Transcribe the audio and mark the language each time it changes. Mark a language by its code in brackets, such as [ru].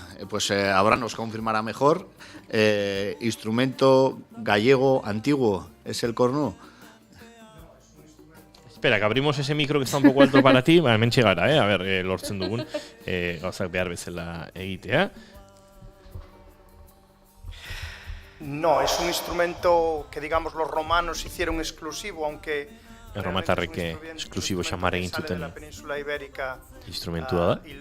[es] Pues ahora nos confirmará mejor. Instrumento gallego antiguo es el cornu. Espera, que abrimos ese micro que está un poco alto para ti. [eu] Hemen txegara, [es] a ver, [eu] lortzen dugun. Gauzak behar bezala egitea. [es] No, es un instrumento que, digamos, los romanos hicieron exclusivo, aunque... [eu] Erromatarrek esklusibo xamar egin zuten instrumentua da.